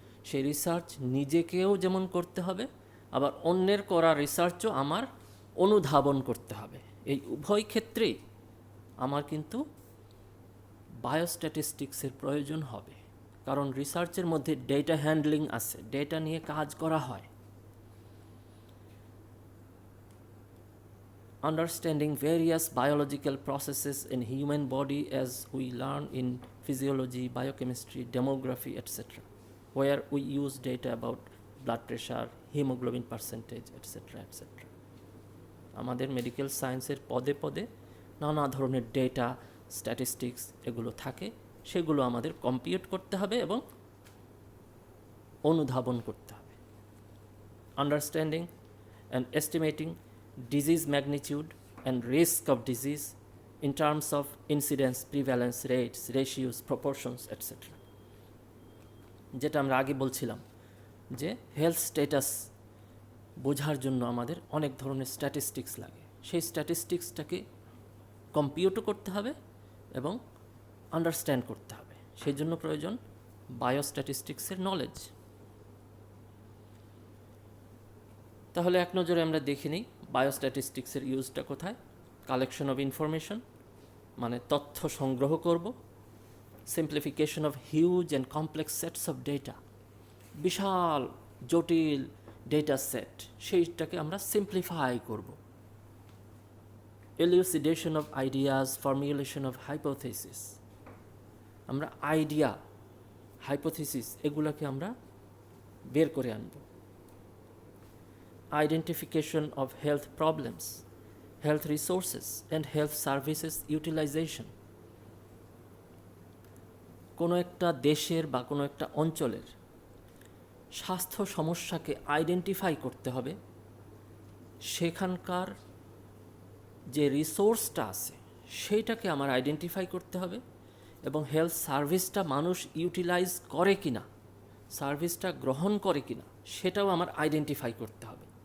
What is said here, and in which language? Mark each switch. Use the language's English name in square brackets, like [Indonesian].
[Bangla] সেই রিসার্চ নিজেকেও যেমন করতে হবে, আবার অন্যের করা রিসার্চও আমার অনুধাবন করতে হবে। এই উভয় ক্ষেত্রেই আমার কিন্তু বায়োস্ট্যাটিস্টিক্সের প্রয়োজন হবে, কারণ রিসার্চের মধ্যে ডেটা হ্যান্ডলিং আছে, ডেটা নিয়ে কাজ করা হয়। [English] Understanding various biological processes in human body as we learn in physiology, biochemistry, demography, etc., where we use data about blood pressure, hemoglobin percentage, etc., etc. [Bangla] আমাদের মেডিকেল সায়েন্সের পদে পদে নানা ধরনের ডেটা, স্ট্যাটিস্টিক্স এগুলো থাকে, সেগুলো আমাদের কম্পিউট করতে হবে এবং অনুধাবন করতে হবে। [English] Understanding and estimating disease magnitude and risk of disease in terms of incidence, prevalence, rates, ratios, proportions, etc. [Bangla] যেটা আমরা আগে বলছিলাম যে হেলথ স্ট্যাটাস বোঝার জন্য আমাদের অনেক ধরনের স্ট্যাটিস্টিক্স লাগে, সেই স্ট্যাটিস্টিক্সটাকে কম্পিউটও করতে হবে এবং আন্ডারস্ট্যান্ড করতে হবে। সেই জন্য প্রয়োজন বায়োস্ট্যাটিস্টিক্সের নলেজ। তাহলে এক নজরে আমরা দেখে নিই বায়োস্ট্যাটিস্টিক্সের ইউজটা কোথায়। [English] collection of information, [Bangla] মানে তথ্য সংগ্রহ করব। [English] simplification of huge and complex sets of data, [Bangla] বিশাল জটিল ডেটা সেট, সেইটাকে আমরা সিম্পলিফাই করব। [English] elucidation of ideas, formulation of hypothesis, [Bangla] আমরা আইডিয়া, হাইপোথেসিস এগুলোকে আমরা বের করে আনব। [English] Identification of health problems, health resources and health services utilization. [Bangla] কোনো একটা দেশের বা কোনো একটা অঞ্চলের স্বাস্থ্য সমস্যাকে আইডেন্টিফাই করতে হবে, সেখানকার যে রিসোর্সটা আছে সেইটাকে আমার আইডেন্টিফাই করতে হবে, এবং হেলথ সার্ভিসটা মানুষ ইউটিলাইজ করে কিনা, সার্ভিসটা গ্রহণ করে কিনা সেটাও আমার আইডেন্টিফাই করতে হবে।